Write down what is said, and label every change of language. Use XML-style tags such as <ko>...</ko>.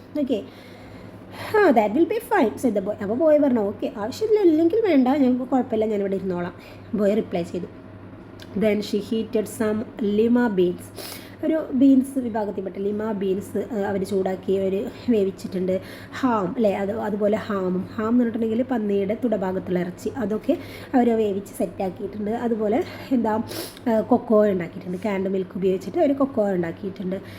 <en>Okay, that will be fine, said the boy.</en> <ml>അപ്പോൾ boy പറഞ്ഞു, okay ആവശ്യമില്ലെങ്കിൽ വേണ്ട, ഞങ്ങൾക്ക് കുഴപ്പമില്ല, ഞാനിവിടെ ഇരുന്നോളാം. ബോയ് റിപ്ലൈ ചെയ്തു.</ml> <en>Then she heated some lima beans.</en> <ml>ഒരു ബീൻസ് വിഭാഗത്തിൽപ്പെട്ട ലിമ ബീൻസ് അവർ ചൂടാക്കി അവർ വേവിച്ചിട്ടുണ്ട്. ഹാം അല്ലേ, അതുപോലെ ഹാം എന്ന് പറഞ്ഞിട്ടുണ്ടെങ്കിൽ പന്നിയുടെ തുടഭാഗത്തുള്ള ഇറച്ചി, അതൊക്കെ അവർ വേവിച്ച് സെറ്റാക്കിയിട്ടുണ്ട്. അതുപോലെ എന്താ കൊക്കോ ഉണ്ടാക്കിയിട്ടുണ്ട്, കാൻഡ് മിൽക്ക് ഉപയോഗിച്ചിട്ട് അവർ കൊക്കോ ഉണ്ടാക്കിയിട്ടുണ്ട്.</ml>